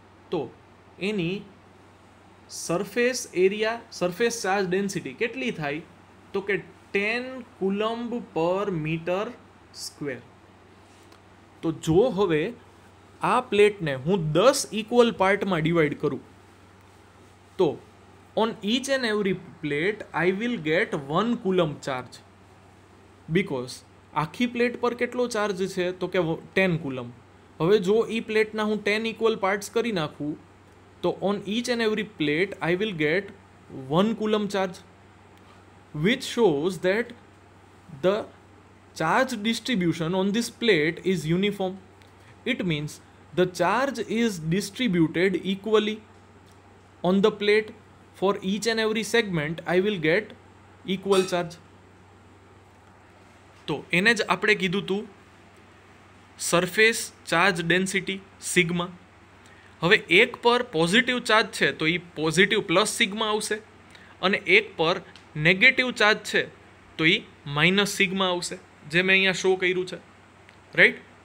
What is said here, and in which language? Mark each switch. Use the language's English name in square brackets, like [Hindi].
[Gujarati] તો એની surface area, surface charge density કેટલી થાય? તો કે 10 કુલમ્બ પર મીટર સ્ક્વેર. તો જો હવે આ પ્લેટને હું 10 ઇક્વલ પાર્ટમાં ડિવાઈડ કરું તો [English] on each and every plate I will get 1 coulomb charge, because [Gujarati] આખી પ્લેટ પર કેટલો ચાર્જ છે તો કે 10 કુલમ. હવે જો એ પ્લેટના હું 10 ઇક્વલ પાર્ટ્સ કરી નાખું તો [English] On each and every plate I will get 1 coulomb charge, which shows that the charge distribution on this plate is uniform. It means the charge is distributed equally on the plate. For each and every segment I will get equal charge. [Gujarati] તો એને જ આપણે કીધું હતું surface charge density sigma. હવે એક પર positive charge છે તો એ પોઝિટિવ પ્લસ સિગ્મા આવશે, અને એક પર નેગેટિવ ચાર્જ છે તો એ માઇનસ સિગ્મા આવશે, જે મેં અહીંયા શો કર્યું છે, રાઈટ.